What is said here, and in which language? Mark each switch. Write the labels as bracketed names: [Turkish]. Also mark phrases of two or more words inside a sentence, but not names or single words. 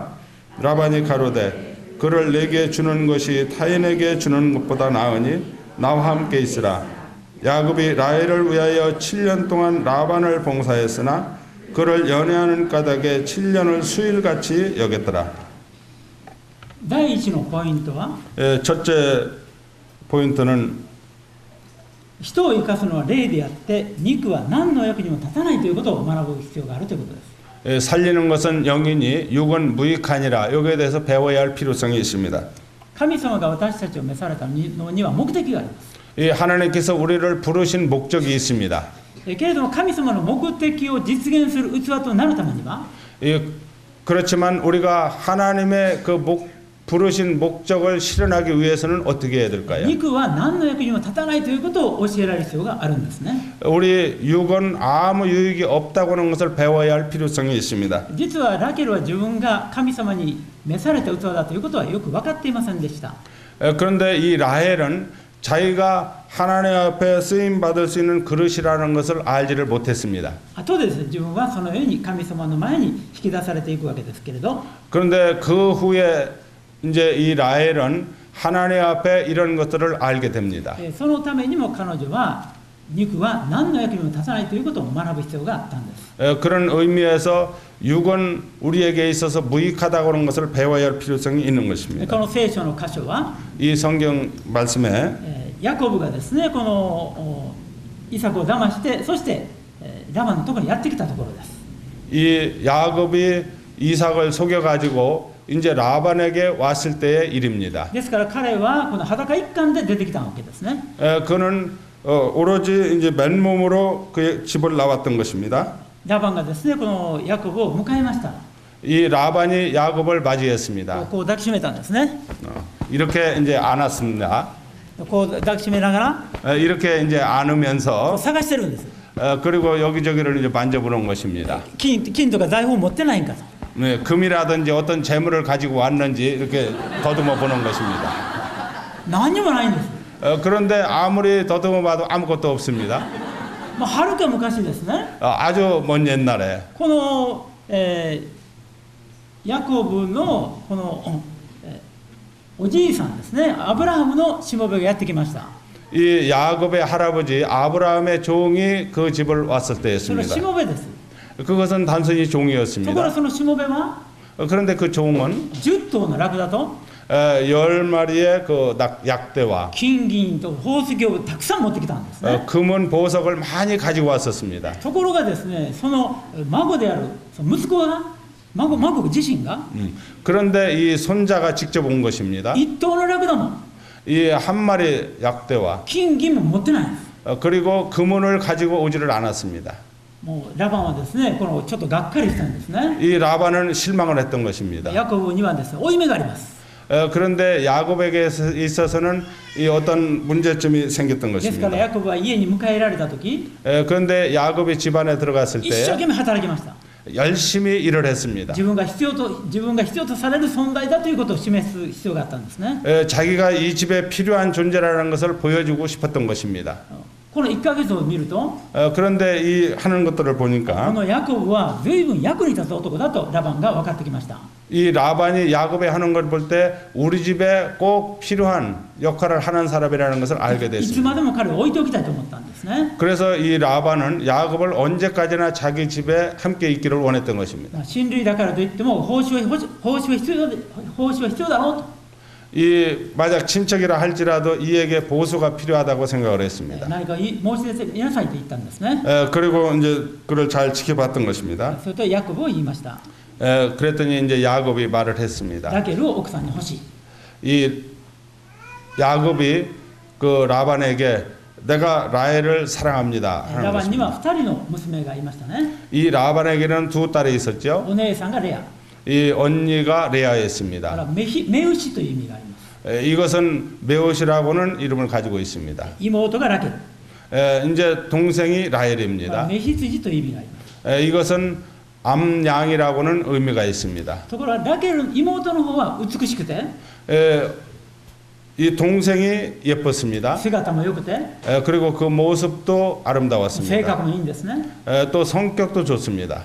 [Korean] 라반이 가로되 그를 내게 주는 것이 타인에게 주는 것보다 나으니 나와 함께 있으라. 야곱이 라헬을 위하여 7년 동안 라반을 봉사했으나 그를 연애하는 까닭에 7년을 수일같이 여겼더라. [Japanese] 第一のポイントは [Korean] 첫째 포인트는 [Japanese] 人を生かすのは霊であって肉は何の役にも立たないということを学ぶ必要があるということです。 [Korean] 살리는 것은 영이니 육은 무익하니라. 여기에 대해서 배워야 할 필요성이 있습니다. [Japanese] 神様が私たちを召されたのには目的があります。 [Korean] 하나님께서 우리를 부르신 목적이 있습니다. [Japanese] けれども神様の目的を実現する器となるためには [Korean] 그렇지만 우리가 하나님의 그 부르신 목적을 실현하기 위해서는 어떻게 해야 될까요? [Japanese] 肉は何の役にも立たないということを教えられる必要があるんですね。 [Korean] 우리 육은 아무 유익이 없다고 하는 것을 배워야 할 필요성이 있습니다. [Japanese] 実はラケルは自分が神様に召された器だということはよく分かっていませんでした。 [Korean] 그런데 이 라헬은 자기가 하나님 앞에 쓰임 받을 수 있는 그릇이라는 것을 알지를 못했습니다. [Japanese] 後でですね、自分はそのように神様の前に引き出されていくわけですけれど、 [Korean] 그런데 그 후에 이제 이 라헬은 하나님 앞에 이런 것들을 알게 됩니다. [Japanese] そのためにも彼女は肉は何の役にも立たないということを学ぶ必要があったんです。 [Korean] 그런 의미에서 육은 우리에게 있어서 무익하다고 하는 것을 배워야 할 필요성이 있는 [Japanese] こ [Korean] 것입니다. [Japanese] の聖書の箇所は [Korean] 이 성경 말씀에 [Japanese] ヤコブがですね、このイサクを騙して、そしてラバンのところにやってきたところです。 [Korean] 이 야곱이 이삭을 속여 가지고 이제 라반에게 왔을 때의 일입니다. [Japanese] ですから彼はこの裸一貫で出てきたわけですね。 [Korean] 그는 오로지 이제 맨몸으로 그 집을 나왔던 것입니다. [Japanese] ラバンがですね、このヤコブを迎えました。 [Korean] 이 라반이 야곱을 맞이했습니다. [Japanese] こう抱きしめたんですね。 [Korean] 이렇게 이제 안았습니다. [Japanese] こう抱きしめながら [Korean] 이렇게 이제 [Japanese] こう [Korean] 안으면서 [Japanese] 探してるんです。 [Korean] 그리고 여기저기를 이제 만져보는 것입니다. [Japanese] 金とか財宝を持ってないんかと。 [Korean] 네, 금이라든지 어떤 재물을 가지고 왔는지 이렇게 더듬어 보는 것입니다. [Japanese] 何にもないんです。 [Korean] 그런데 아무리 더듬어 봐도 아무것도 없습니다. [Japanese] はるか昔ですね、 [Korean] 아주 먼 옛날에 [Japanese] この、ヤコブのこの、おじいさんですね、アブラハムのしもべがやってきました。 [Korean] 이 야곱의 할아버지 아브라함의 종이 그 집을 왔을 [Japanese] それは [Korean] 때였습니다. [Japanese] しもべです。 [Korean] 그것은 단순히 [Japanese] ところが [Korean] 종이었습니다. [Japanese] そのしもべは [Korean] 그런데 그 종은 [Japanese] 10 頭のラクダと [Korean] 10마리의 그 약대와 [Japanese] 金銀と宝石をたくさん持ってきたんですね。 [Korean] 금은 보석을 많이 가지고 왔었습니다. [Japanese] ところがですね、その孫であるその息子が孫自身が [Korean] 그런데 이 손자가 직접 온 것입니다. [Japanese] 一頭のラクダも [Korean] 이 한 마리 약대와 [Japanese] 金銀も持ってないんです。 [Korean] 그리고 금은을 가지고 오지를 않았습니다. [Japanese] もうラバンはですね、このちょっとがっかりしたんですね。 [Korean] 이 라반은 실망을 했던 것입니다. [Japanese] ヤコブにはですね、負い目があります。 [Korean] 그런데 야곱에게 있어서는 이 어떤 문제점이 생겼던 [Japanese] ですから [Korean] 것입니다. [Japanese] ヤコブは家に迎えられた時、 [Korean] 그런데 야곱이 집안에 들어갔을 [Japanese] 一生 [Korean] 때 [Japanese] 懸命働きました。 [Korean] 열심히 일을 했습니다. [Japanese] 自分が必要とされる存在だということを示す必要があったんですね。 [Korean] 자기가 이 집에 필요한 존재라는 것을 보여주고 싶었던 것입니다. [Japanese] この1ヶ月を見ると、 [Korean] 그런데 이 하는 것들을 [Japanese] こ [Korean] 보니까 [Japanese] のヤコブは随分役に立つ男だとラバンが分かってきました。 [Korean] 이 라반이 야곱이 하는 걸 볼 때 우리 집에 꼭 필요한 역할을 하는 사람이라는 것을 알게 [Japanese] いつ [Korean] 됐습니다. [Japanese] までも彼を置いておきたいと思ったんですね。 [Korean] 그래서 이 라반은 야곱을 언제까지나 자기 집에 함께 있기를 원했던 것입니다. [Japanese] 親類だからといっても報酬は必要だろうと。 [Korean] 이 만약 친척이라 할지라도 이에게 보수가 필요하다고 생각을 했습니다. [Japanese] 何か申し出ていなさいと言ったんですね。 [Korean] 그리고 이제 그를 잘 지켜봤던 것입니다. [Japanese] それとヤコブを言いました。 [Korean] 그랬더니 이제 야곱이 말을 했습니다. [Japanese] ラケルを奥さんに欲しい。 [Korean] 이 야곱이 그 라반에게 내가 라헬을 사랑합니다 [Japanese] ラ [Korean] 하는 [Japanese] バンに [Korean] 것입니다. [Japanese] は2人の娘がいましたね。 [Korean] 이 라반에게는 두 딸이 있었죠. [Japanese] お姉さんがレア。 [Korean] 이 언니가 [Japanese] だか [Korean] 레아였습니다. [Japanese] らメウシという意味があります。 [Korean] 이것은 메옷이라고는 이름을 가지고 있습니다. [Japanese] 妹がラケル。 [Korean] 이제 동생이 라헬입니다. [Japanese] メヒツジという意味があります。 [Korean] 이것은 암양이라고는 의미가 있습니다. [Japanese] ところがラケル妹の方は美しくて [Korean] 이 동생이 예뻤습니다. [Japanese] 姿も良くて [Korean] 그리고 그 모습도 [Japanese] 性 [Korean] 아름다웠습니다. [Japanese] 格もいいんですね。 [Korean] 또 성격도 좋습니다.